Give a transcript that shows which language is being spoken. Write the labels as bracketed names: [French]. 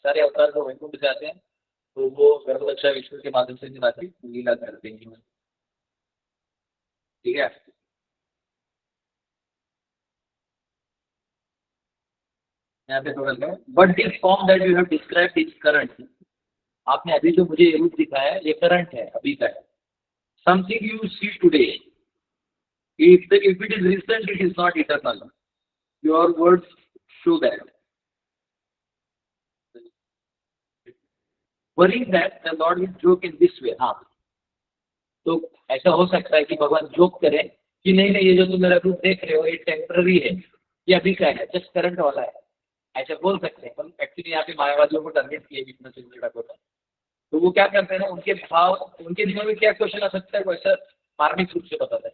[Hindi] सारे अवतार जो वैकुंठ से आते हैं तो वो गर्भरक्षा विष्णु के माध्यम से लीला करते हैं। ठीक है, यहाँ पे थोड़ा सा [English] But this form that you have described is current. [Hindi] आपने अभी जो मुझे रूप दिखाया है ये करंट है, अभी का है। [English] Something you see today, if it is recent, it is not eternal. Your words show that. Worrying that the Lord will joke in this way. [Hindi] हाँ, तो ऐसा हो सकता है कि भगवान जोक करे कि नहीं ये जो तुम मेरा रूप देख रहे हो ये टेम्पररी है, ये अभी का है, जस्ट करंट वाला है। ऐसा बोल सकते हैं, पर एक्चुअली यहाँ पे मायावादियों को टारगेट किए विष्णु चंद्र ठाकुर ने। तो वो क्या करते हैं ना, उनके भाव, उनके दिमाग में क्या क्वेश्चन आ सकता है वो ऐसा मार्मिक रूप से बताता है।